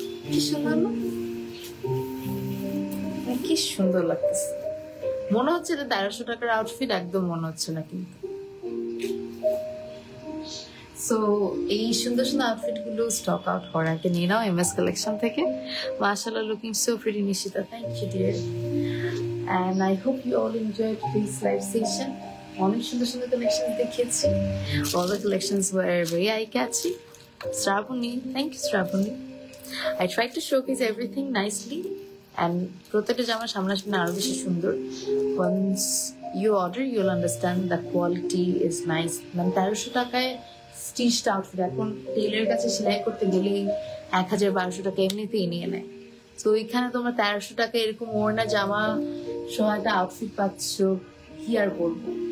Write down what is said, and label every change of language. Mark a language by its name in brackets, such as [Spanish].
[Bangla] কি সুন্দর না, কি সুন্দর লাগতেছে। মনে হচ্ছে এটা 1300 টাকার আউটফিট, একদম মনে হচ্ছে না কিন্তু। সো এই সুন্দর সুন্দর আউটফিট গুলো স্টক আউট হওয়ার আগে নিয়ে নাও এমএস কালেকশন থেকে। [English] মাশাআল্লাহ, looking so pretty Nishita, thank you dear. And I hope you all enjoyed this live session. [Bangla] অনেক সুন্দর সুন্দর কালেকশন দেখিয়েছি। [English] All the collections were very eye-catchy. Shravani, thank you Shravani. I tried to showcase everything nicely and [Bangla] প্রত্যেকটা জামা সামনাসামনি আরো বেশি সুন্দর। [English] Once you order, you'll understand the quality is nice. [Bangla] মানে 1300 টাকায় স্টিচড আউটফিট এখন টেইলারের কাছে সেলাই করতে গেলেই 1000-1200 টাকা এমনিতেই নিয়ে নেয়। তো এখানে তোমরা 1300 টাকা এরকম ওড়না জামা সহ একটা আউটফিট পাচ্ছ, কি আর বলবো।